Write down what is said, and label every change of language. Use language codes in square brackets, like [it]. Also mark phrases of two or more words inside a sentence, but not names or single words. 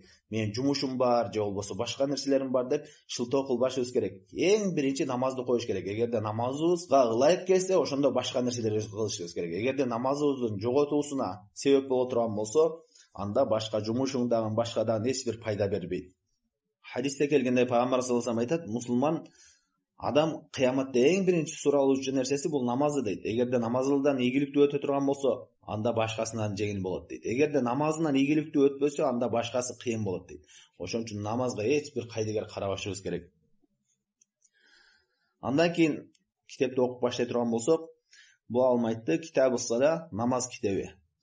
[ky] Мен жумушум бар же болбосо башка нерселерим бар деп шылтоо кылбашыбыз керек. Эң биринчи намазды коюш керек. Эгерде намазыбызга ылайык келсе, ошондо башка нерселерди кылышыбыз керек. Эгерде намазыбыздын жоготуусуна себеп боло турган болсо, анда башка жумушуңдагы башкадан эч бир пайда бербейт. Хадисте келгенде Пайгамбар [ar] صلى الله عليه وسلم [ky] айтат: мусулман адам кыяматта эң биринчи суралуучу нерсеси бул намазы дейт. Эгерде намазылдан ийгиликтүү өтө турган болсо, анда башкасынан жеңил болот дейт. Эгерде намазынан ийгиликтүү өтпөсө, анда башкасы кыйын болот дейт. Ошон үчүн намазга эч бир кайдыгер карабашыбыз керек. Андан кийин китепти окуп баштай турган болсок, бул алмайтты Китабус Сала, намаз китеби.